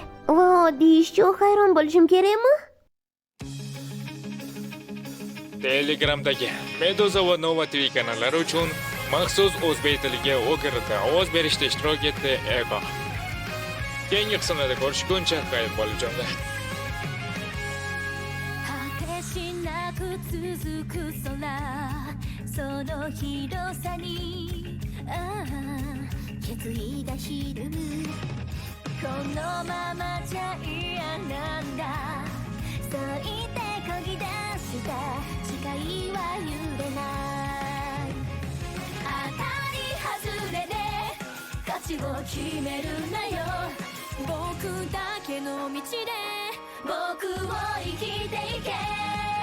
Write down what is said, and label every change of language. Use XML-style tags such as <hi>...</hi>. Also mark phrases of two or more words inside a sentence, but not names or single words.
<uz>Va oddiy ishchi hayron bo'lishim kerakmi? Telegramdagi Meduza va Nova TV kanallari uchun maxsus o'zbek tiliga o'girida ovoz berishda ishtirok etdi Ego. Keyingi qismlarda ko'rishguncha xayr bolajonlar.</uz> <ja>果てしなく続く空その広さに決意がひるむこのままじゃ嫌なんだそう言って漕ぎ出した誓いは揺れない当たり外れで価値を決めるなよ僕だけの道で僕を生きていけ</ja>